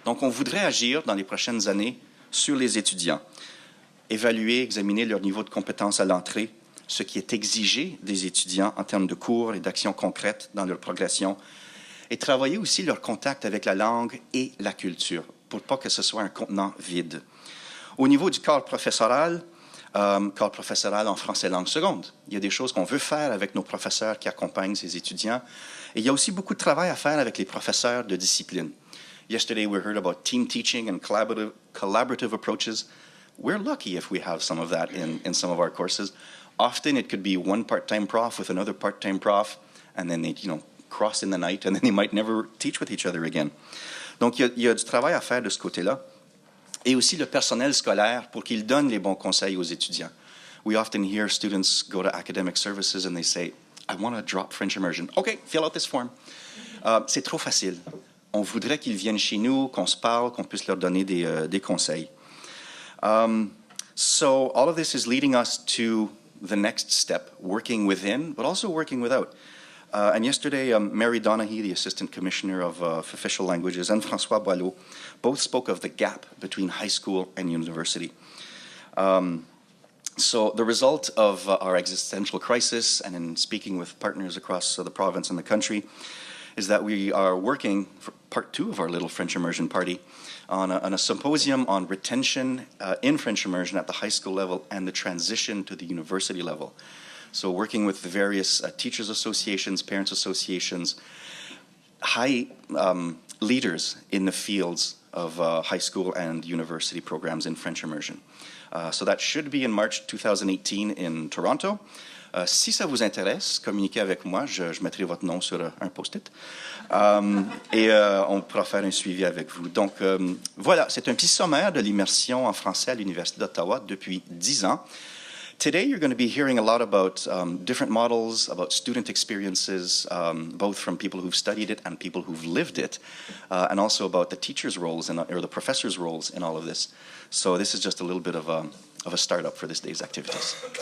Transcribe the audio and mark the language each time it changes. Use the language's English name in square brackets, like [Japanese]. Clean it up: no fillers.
[French] Donc, on voudrait agir dans les prochaines années sur les étudiants, évaluer, examiner leur niveau de compétence à l'entrée, ce qui est exigé des étudiants en termes de cours et d'actions concrètes dans leur progression, et travailler aussi leur contact avec la langue et la culture, pour pas que ce soit un contenant vide. Au niveau du cadre professoral en français langue seconde, il y a des choses qu'on veut faire avec nos professeurs qui accompagnent ces étudiants, et il y a aussi beaucoup de travail à faire avec les professeurs de discipline. [English] Yesterday, we heard about team teaching and collaborative approaches. We're lucky if we have some of that in some of our courses. Often, it could be one part-time prof with another part-time prof, and then they, cross in the night, and then they might never teach with each other again. [French] Donc, il y a du travail à faire de ce côté-là. Et aussi le personnel scolaire pour qu'il donne les bons conseils aux étudiants. [English] We often hear students go to academic services and they say, I want to drop French immersion. Okay, fill out this form. [French] C'est trop facile. On voudrait qu'ils viennent chez nous, qu'on se parle, qu'on puisse leur donner des conseils. [English] So all of this is leading us to the next step, working within, but also working without. And yesterday, Mary Donaghy, the Assistant Commissioner of Official Languages, and François Boileau both spoke of the gap between high school and university. So the result of our existential crisis, and in speaking with partners across the province and the country, is that we are working for part 2 of our little French immersion party on a symposium on retention in French immersion at the high school level and the transition to the university level. So working with the various teachers associations, parents associations, high leaders in the fields of high school and university programs in French immersion. So that should be in March 2018 in Toronto. [French] Si ça vous intéresse, communiquez avec moi, je mettrai votre nom sur un post-it et on pourra faire un suivi avec vous. Donc voilà, c'est un petit sommaire de l'immersion en français à l'Université d'Ottawa depuis 10 ans. [English] Today, you're going to be hearing a lot about different models, about student experiences, both from people who've studied it and people who've lived it, and also about the teachers' roles or the professors' roles in all of this. So this is just a little bit of a startup for this day's activities.